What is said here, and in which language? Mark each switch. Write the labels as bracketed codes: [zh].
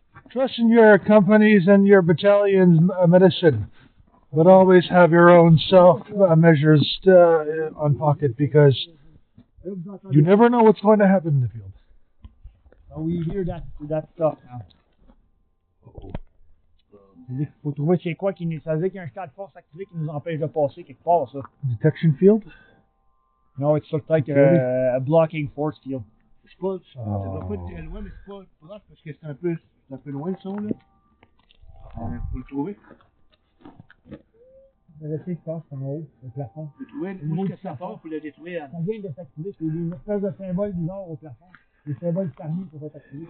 [en] Trust in your company's and your battalion's medicine, but always have your own self-measures on pocket because you never know what's going to happen in the field. So we hear that stuff now. [fr] Il faut trouver c'est quoi qui nous. Ça veut dire qu'il y a un stade de force activé qui nous empêche de passer quelque part, ça. [en] Detection field? No, it's sort of like a blocking force field. [fr] C'est pas, ça doit pas être très loin, mais c'est pas proche parce que c'est un peu loin le son, là. Faut le trouver. Je sais que ça, c'est en haut, le plafond. Faut le trouver, une fois que ça part, faut le détruire. Ça vient de s'activer, c'est une espèce de symbole bizarre au plafond. Les symboles fermés pour être activés.